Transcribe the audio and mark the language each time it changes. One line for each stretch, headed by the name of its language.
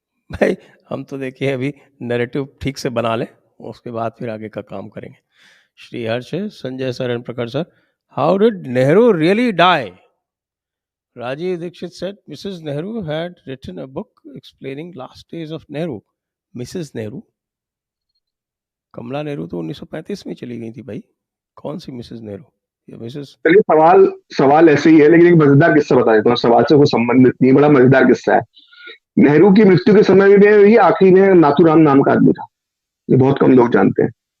Hindi: भाई हम तो देखिए अभी नैरेटिव ठीक से बना लें, उसके बाद फिर आगे का काम करेंगे।
English: Shri Harsh, Sanjay sir and Prakhar sir, how did Nehru really die? Rajiv Dixit said Mrs. Nehru had written a book explaining last days of Nehru. Mrs. Nehru?
Hindi: कमला नेहरू तो 1935 में चली गई थी भाई, कौन सी मिसेस नेहरू या मिसेस? चलिए, सवाल ऐसे ही है, लेकिन एक मजेदार किस्सा बता देता हूँ, सवाल से कोई संबंधित नहीं, बड़ा मजेदार किस्सा है। नेहरू की मृत्यु के समय में ही आखिरी में नाथूराम नाम का आदमी था, ये बहुत कम लोग जानते हैं।